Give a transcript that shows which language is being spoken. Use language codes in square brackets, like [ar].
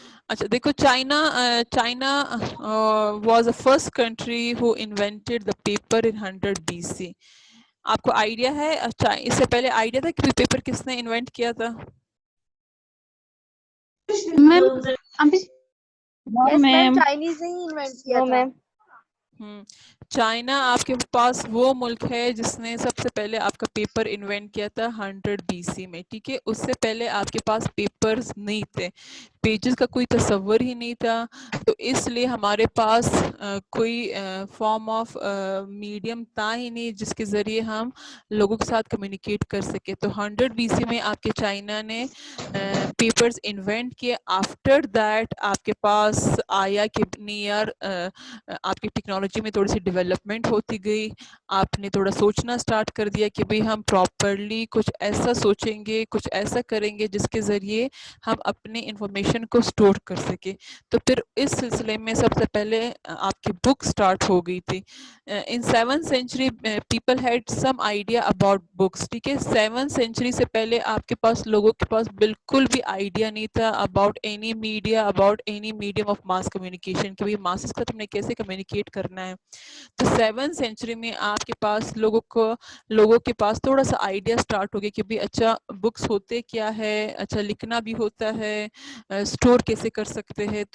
[ur] اچھا دیکھو, [en] China was the first country who invented the paper in 100 BC. [ur] آپ کو آئیڈیا ہے اس سے پہلے آئیڈیا تھا کہ پیپر کس نے انوینٹ کیا تھا؟ یس میم, چائنیز نے ہی انوینٹ کیا تھا. چائنا آپ کے پاس وہ ملک ہے جس نے سب سے پہلے آپ کا پیپر انوینٹ کیا تھا 100 BC میں. ٹھیک ہے. اس سے پہلے آپ کے پاس پیپرز نہیں تھے, پیجز کا کوئی تصور ہی نہیں تھا. تو اس لیے ہمارے پاس کوئی فارم آف میڈیم تھا ہی نہیں جس کے ذریعے ہم لوگوں کے ساتھ کمیونیکیٹ کر سکے. تو 100 BC میں آپ کے چائنا نے پیپرز انوینٹ کیے. آفٹر دیٹ آپ کے پاس آیا کہ نیئر آپ کی ٹیکنالوجی میں تھوڑی سی ڈیولپمنٹ ہوتی گئی. آپ نے تھوڑا سوچنا سٹارٹ کر دیا کہ بھئی ہم پراپرلی کچھ ایسا سوچیں گے, کچھ ایسا کریں گے جس کے ذریعے ہم اپنی انفارمیشن کو سٹور کر سکیں. تو پھر اس سلسلے میں سب سے پہلے آپ کی بک سٹارٹ ہو گئی تھی. [en] In 7th century people had some idea about books. [ur] ٹھیک ہے. 7th century سے پہلے آپ کے پاس لوگوں کے پاس بالکل بھی آئیڈیا نہیں تھا about any media, about any medium of mass communication کہ بھئی ماسز کا تم نے کیسے کمیونیکیٹ کرنا ہے. تو 7th century میں آپ کے پاس لوگوں کے پاس تھوڑا سا آئیڈیا سٹارٹ ہو گیا کہ بھی اچھا بکس ہوتے کیا ہے, اچھا لکھنا بھی ہوتا ہے, سٹور کیسے کر سکتے ہیں.